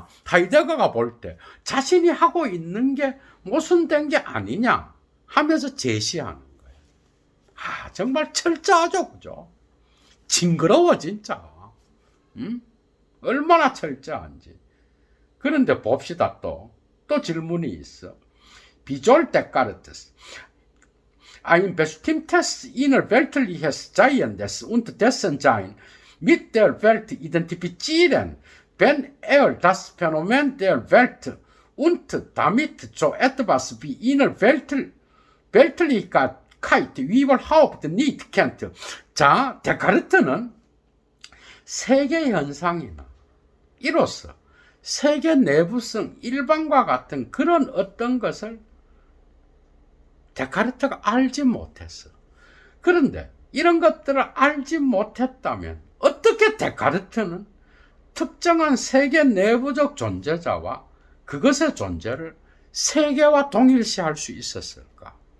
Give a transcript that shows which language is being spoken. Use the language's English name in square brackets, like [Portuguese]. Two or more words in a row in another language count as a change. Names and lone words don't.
[Korean] 하이데거가 볼 때 자신이 하고 있는 게 모순된 게 아니냐 하면서 제시하는 거예요. 정말 철저하죠, 그죠? 징그러워 진짜. 얼마나 철저한지. 그런데 봅시다. 또 질문이 있어. [German] Wie soll Descartes. Ein bestimmtes innerweltliches Sein des und dessen Sein mit der Welt identifizieren, wenn das Phänomen der Welt und damit so etwas wie Innerweltlichkeit überhaupt nicht kennt. [Korean] 자, 데카르트는 세계 현상이나 이로써 세계 내부성 일반과 같은 그런 어떤 것을 데카르트가 알지 못했어. 그런데 이런 것들을 알지 못했다면 어떻게 데카르트는 특정한 세계 내부적 존재자와 그것의 존재를 세계와 동일시할 수 있었을까?